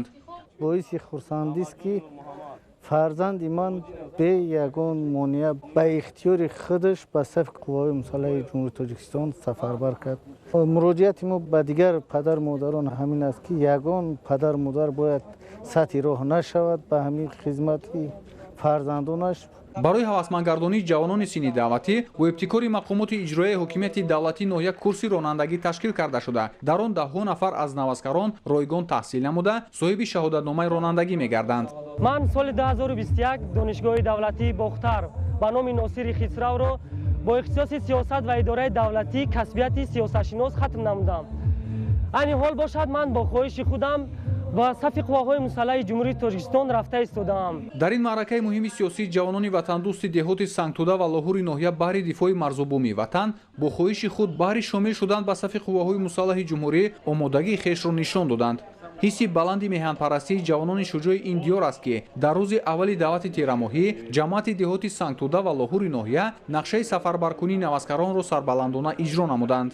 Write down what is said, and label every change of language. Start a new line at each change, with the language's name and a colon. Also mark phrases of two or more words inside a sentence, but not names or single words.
Persian: باعث خرسندی است که فرزند من به یگان مانع به اختیار خودش به صف قوای مسلح جمهوری تاجیکستان سفربر کرد. مراجعت ما به دیگر پدر مادران همین است که یگان پدر مادر باید سطح راه نشود به همین خدمت فرزندانش.
Tajik: برای ҳавасмандгардонии ҷавонони синни даватӣ бо ибтикори мақомоти иҷроияи ҳокимияти давлатӣ ноҳия курси ронандагӣ ташкил карда шуда дар он даҳҳо нафар аз навазкарон ройгон таҳсил намуда соҳиби шаҳодатномаи ронандагӣ мегарданд. ман соли 2021 донишгоҳи давлатии бохтар ба номи носири хисравро бо ихтисоси сиёсат ва идораи давлатӣ касбияти сиёсатшинос хатм намудам. айни ҳол бошад ман бо хоҳиши худам
Persian: با صف قواهای مسلح جمهوری تاجیکستان رفته ایستادم. در این معرکه مهم سیاسی جوانان وطن دوست دهات سنگتوده و لاهور ناحیه بهر دفاع مرز و بوم وطن با خواهش خود بهر شامل شدن به صف قواهای مسلح جمهوری آمادگی خویش را نشان دادند. حسی بلندی میهنپرستی جوانان شجاع این دیار است که در روز اولی دعوت تیرماهی جماعت دهات سنگتوده و لاهور ناحیه نقشه سفربرکنی نوازکاران را سربلندانه اجرا نمودند.